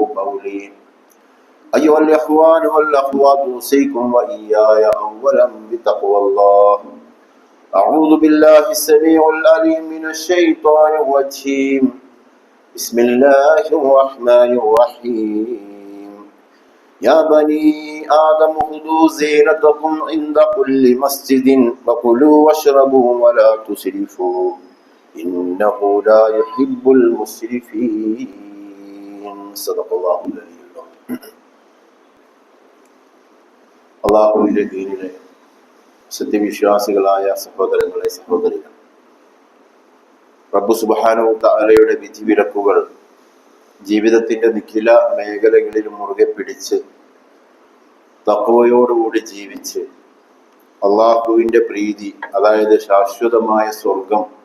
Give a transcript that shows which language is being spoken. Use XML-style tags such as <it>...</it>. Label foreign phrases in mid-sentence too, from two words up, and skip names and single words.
<ar>قولي أيها الإخوان والأخوات أوصيكم وإياي أولا بتقوى الله أعوذ بالله السميع العليم من الشيطان الرجيم بسم الله الرحمن الرحيم يا بني آدم خذوا زينتكم عند كل مسجد وكلوا واشربوا ولا تسرفوا إنه لا يحب المسرفين صدق الله العلي العظيم</ar> <ml>അല്ലാഹുവിന്റെ ദീനിലെ സത്യവിശ്വാസികളായ സഹോദരങ്ങളെ സഹോദരികൾ, റബ്ബ് സുബ്ഹാനഹു തആലയുടെ വിധിവിലക്കുകൾ ജീവിതത്തിന്റെ നിഖില മേഖലകളിലും മുറുകെ പിടിച്ച് തഖ്വയോടുകൂടി ജീവിച്ച് അള്ളാഹുവിന്റെ പ്രീതി, അതായത് ശാശ്വതമായ സ്വർഗം,</ml>